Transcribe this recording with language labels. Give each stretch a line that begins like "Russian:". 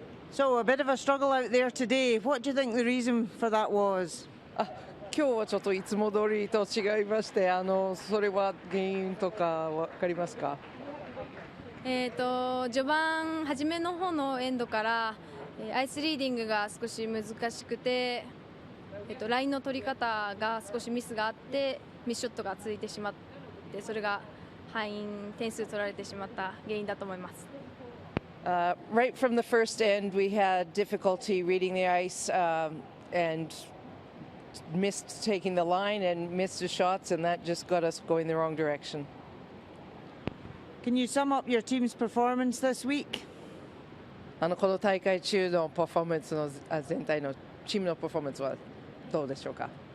English: So a bit of a struggle out there today. What do you think the reason for that was?
Japanese: 今日はちょっといつも通りと違いまして、それは原因とかわかりますか？序盤初めの方のエンドからアイスリーディングが少し難しくて、ラインの取り方が少しミスがあってミスショットがついてしまって、それが敗因点数取られてしまった原因だと思います。
English: Right from the first end, we had difficulty reading the ice and missed taking the line and missed the shots, and that just got us going the wrong direction. Can you sum up your team's performance this week?
Japanese: この大会中のパフォーマンスの全体のチームのパフォーマンスはどうでしょうか？